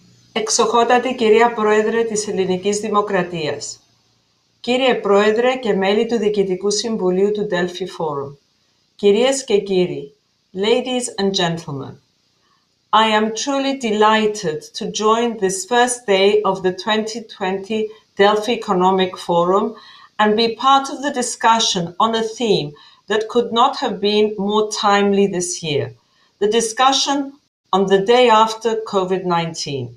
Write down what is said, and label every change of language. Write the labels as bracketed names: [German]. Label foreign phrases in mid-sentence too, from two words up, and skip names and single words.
[Greek] Εξοχότατη κυρία Πρόεδρε της Ελληνικής Δημοκρατίας, κύριε Πρόεδρε και μέλη του Διοικητικού Συμβουλίου του Delphi Forum, κυρίες και κύριοι, [English] ladies and gentlemen, I am truly delighted to join this first day of the 2020 Delphi Economic Forum and be part of the discussion on a theme that could not have been more timely this year, the discussion on the day after Covid-19.